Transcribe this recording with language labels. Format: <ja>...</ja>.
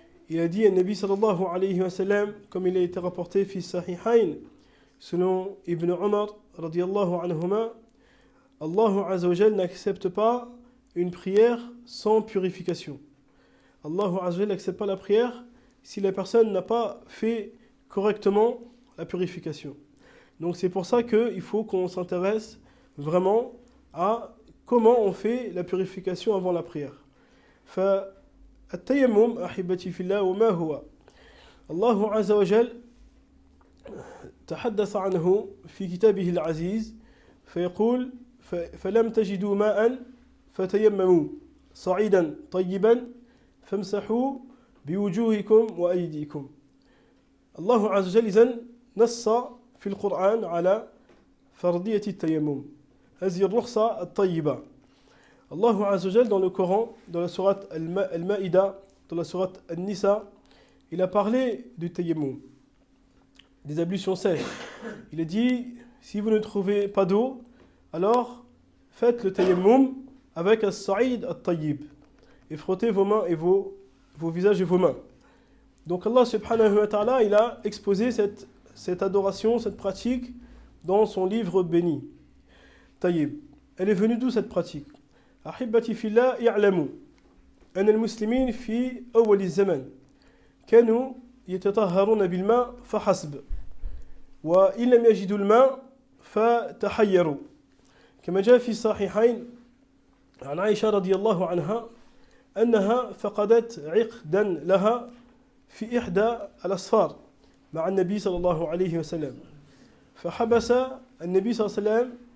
<fr>Il a dit à Nabi sallallahu alayhi wa sallam, comme il a été rapporté fi sahihayn, selon Ibn Umar radiyallahu anhuma, Allah azza wa jal n'accepte pas une prière sans purification. Allah azza wa jal n'accepte pas la prière si la personne n'a pas fait correctement la purification. Donc c'est pour ça qu'il faut qu'on s'intéresse vraiment à comment on fait la purification avant la prière.</fr> <ar>فالتيمم أحبتي في الله وما هو الله عز وجل تحدث عنه في كتابه العزيز فيقول فلم تجدوا ماء فتيمموا صعيدا طيبا فامسحوا بوجوهكم وأيديكم. الله عز وجل إذن نص في القرآن على فرضية التيمم، هذه الرخصة الطيبة.</ar> <fr>Allah Azza wa Jal dans le Coran, dans la sourate Al-Ma'ida, dans la sourate An-Nisa, il a parlé du tayammum, des ablutions sèches. Il a dit, si vous ne trouvez pas d'eau, alors faites le tayammum avec as-sa'id at-tayyib et frottez vos mains et vos visages et vos mains. Donc Allah subhanahu wa ta'ala, il a exposé cette adoration, cette pratique dans son livre béni. Tayyib. Elle est venue d'où cette pratique?</fr> <ar>أحبتي في الله يعلموا أن المسلمين في أول الزمان كانوا يتطهرون بالماء فحسب وإن لم يجدوا الماء فتحيروا كما جاء في الصحيحين عن عائشة رضي الله عنها أنها فقدت عقدا لها في إحدى الأسفار مع النبي صلى الله عليه وسلم فحبس النبي صلى الله عليه وسلم</ar>